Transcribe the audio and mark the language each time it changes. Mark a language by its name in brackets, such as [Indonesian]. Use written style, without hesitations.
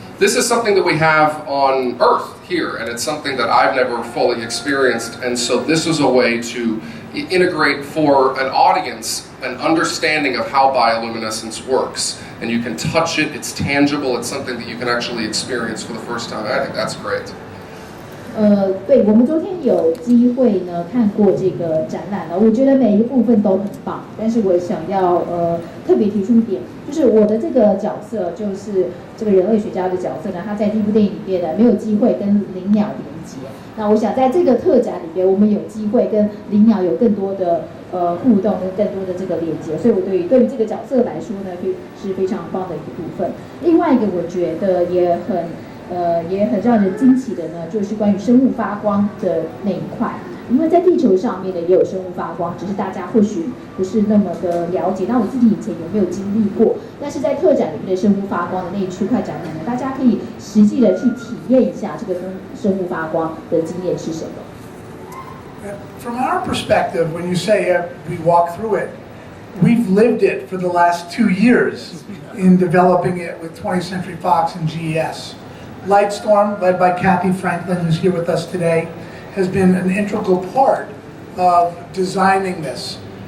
[English] This is something that we have on Earth here, and it's something that I've never fully experienced, and so this was a way to integrate for an audience an understanding of how bioluminescence works. And you can touch it, it's tangible, it's something that you can actually experience for the first time. I think that's great. [Chinese] 对，我们昨天有机会呢看过这个展览了，我觉得每一个部分都很棒。但是我想要特别提出一点，就是我的这个角色，就是这个人类学家的角色呢，他在这部电影里面呢没有机会跟灵鸟连接。那我想在这个特展里边，我们有机会跟灵鸟有更多的互动跟更多的这个连接，所以我对于这个角色来说呢，是非常棒的一个部分。另外一个我觉得也很让人惊奇的呢，就是关于生物发光的那一块。因为在地球上面呢也有生物发光，只是大家或许不是那么的了解。那我自己以前有没有经历过？但是在特展里面的生物发光的那一区块展览呢，大家可以实际的去体验一下这个生物发光的经验是什么。 [English] From our perspective, when you say we walk through it, we've lived it for the last 2 years in developing it with 20th Century Fox and GES. Lightstorm, led by Kathy Franklin, who's here with us today, has been an integral part of designing this.